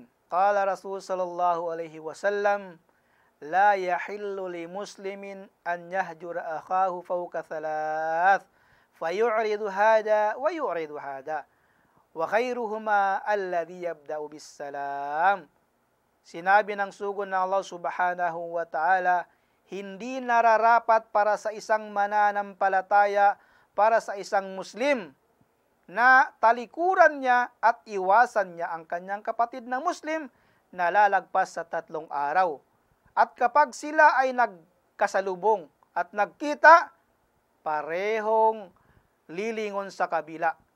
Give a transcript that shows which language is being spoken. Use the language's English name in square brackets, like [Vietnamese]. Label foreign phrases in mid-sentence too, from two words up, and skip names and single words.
[Arabic] قال رسول صلى الله عليه وسلم: لا يحل لمسلم أن يهجر أخاه فوق ثلاث فيعرض هذا ويعرض هذا وخيرهما الذي يبدأ بالسلام. [Filipino] Sinabi ng sugod ng Allah [Arabic] سبحانه وتعالى, [Filipino] hindi nararapat para sa isang mananampalataya, para sa isang Muslim, na talikuran niya at iwasan niya ang kanyang kapatid na Muslim na lalagpas sa 3 araw. At kapag sila ay nagkasalubong at nagkita, parehong lilingon sa kabila.